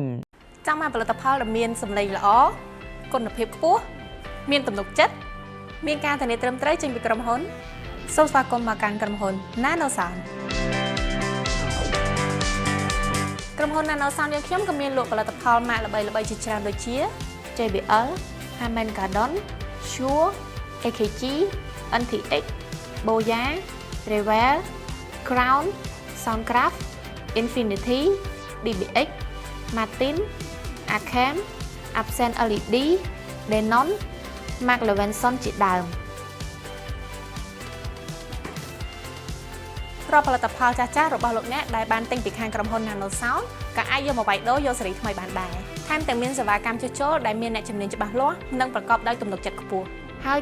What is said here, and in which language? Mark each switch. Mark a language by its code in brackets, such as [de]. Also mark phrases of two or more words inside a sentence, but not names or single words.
[km] ចង់បានផលិតផលដែលមានសម្លេងល្អគុណភាពខ្ពស់មានទំនុកចិត្តមានការធានាត្រឹមត្រូវចេញពីក្រុមហ៊ុនសូមស្វាគមន៍មកកាន់ក្រុមហ៊ុន Nano Sound ក្រុមហ៊ុន Nano Sound យើងខ្ញុំក៏មានលក់ផលិតផលម៉ាកល្បីៗជាច្រើនដូចជា JBL, Harman Kardon, Shure, AKG, NTX, Boya, Revell, Crown, Soundcraft, Infinity, DBX, Martin, Acam, Absent LED, Denon, Mark Levinson ជាដើម រាល់ផលិតផលចាស់ៗរបស់លោកអ្នកដែលបានទិញពីខាងក្រុមហ៊ុន Nano Sound ក៏អាចយកមកវាយដូរយកសេរីថ្មីបានដែរថែមទាំងមានសេវាកម្មជួសជុលដែលមានអ្នកជំនាញច្បាស់លាស់និងប្រកបដោយទំនុកចិត្តខ្ពស់ហើយ